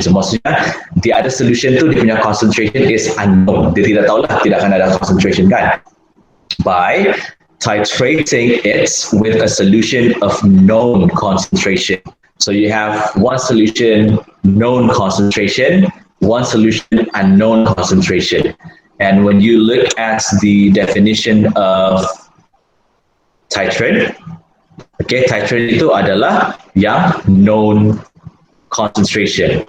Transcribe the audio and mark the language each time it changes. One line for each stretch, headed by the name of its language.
English: So maksudnya, the other solution
Malay: tu dia punya
English: concentration is unknown.
Malay: Dia tidak tahu lah, tidak akan ada concentration kan.
English: By titrating it with a solution of known concentration. So you have one solution, known concentration, one solution, unknown concentration. And when you look at the definition of titrant, okay,
Malay: titrant itu adalah yang
English: known concentration.